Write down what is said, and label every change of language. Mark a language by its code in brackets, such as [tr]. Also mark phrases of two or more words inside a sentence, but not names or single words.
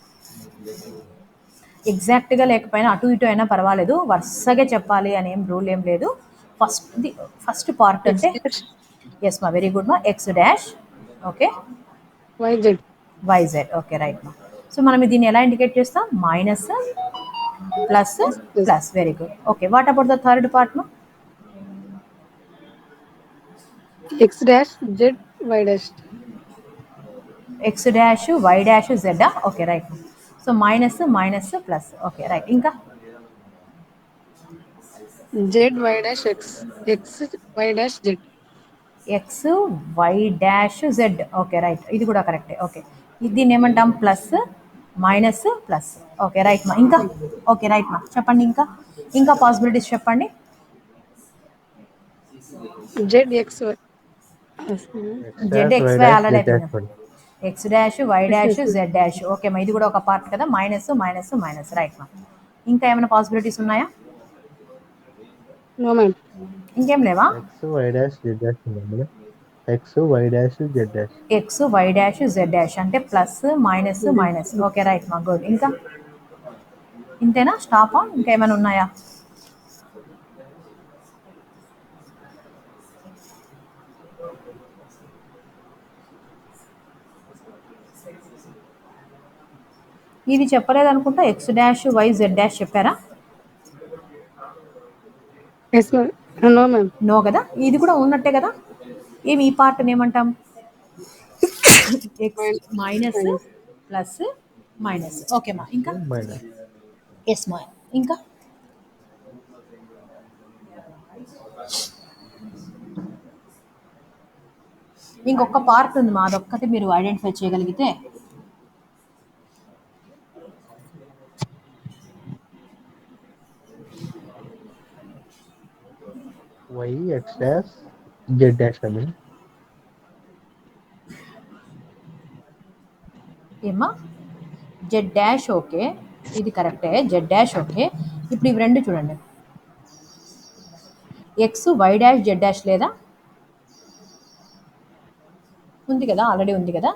[te] ఎగ్జాక్ట్గా లేకపోయినా అటు ఇటు అయినా పర్వాలేదు, వరుసగా చెప్పాలి అని రూల్ ఏం లేదు. [en] first part [te] అంటే ఎస్ మా, [en] very good [te] మా. [en] x dash, okay, YZ. YZ, okay right [te] మా. సో మనం దీన్ని ఎలా ఇండికేట్ చేస్తాం? [en] minus, plus, plus, very good. okay, what about the third part మా? X dash Z Y dash. x dash, y dash, Z, okay right. so minus, minus, plus, okay right. ఇంకా Z Y dash X. X Y dash Z. x, y dash, Z, okay right. [te] ఇది కూడా కరెక్టే. [en] ఓకే, [te] దీన్ని ఏమంటాం? [en] plus, minus, plus, okay right మా. [te] ఇంకా [en] okay right [te] మా, చెప్పండి. ఇంకా పాసిబిలిటీస్ చెప్పండి. [en] Z X Y. Z X Y already అయిపోయింది. Z-Y-Z-Y. x dash, y dash, Z dash, okay మా. [te] ఇది కూడా ఒక పార్ట్ కదా, [en] minus, minus, minus, right [te] మా. ఇంకా ఏమైనా పాసిబిలిటీస్ ఉన్నాయా? [en] No ma'am. [te] ఇంకేం లేవా? [en] X, Y dash, Z dash ఉంది మేడం. X, Y dash, Z dash. x, y dash, Z dash అంటే plus, minus, minus, okay right మా, గుడ్. [te] ఇంకా ఇంతేనా? స్టాపా? ఇంకా ఏమైనా ఉన్నాయా? ఇది చెప్పలేదు అనుకుంటా. [en] x dash, y, Z dash చెప్పారా? Yes ma'am. No ma'am. [te] నో కదా, ఇది కూడా ఉన్నట్టే కదా. ఏమి ఈ పార్ట్ని ఏమంటాం? [en] x minus, plus, minus, okay మా. ఇంకా Minus. [te] ఎస్ మా. ఇంకా ఇంకొక పార్ట్ ఉంది మా, అదొక్కటి మీరు ఐడెంటిఫై చేయగలిగితే. [en] Y, X dash, Z dash అని. [te] ఏమా? [en] Z dash, okay, [te] ఇది కరెక్టే. [en] Z dash, okay. [te] ఇప్పుడు ఇవి రెండు చూడండి. [en] x, y dash, Z dash [te] లేదా? ఉంది కదా, ఆల్రెడీ ఉంది కదా.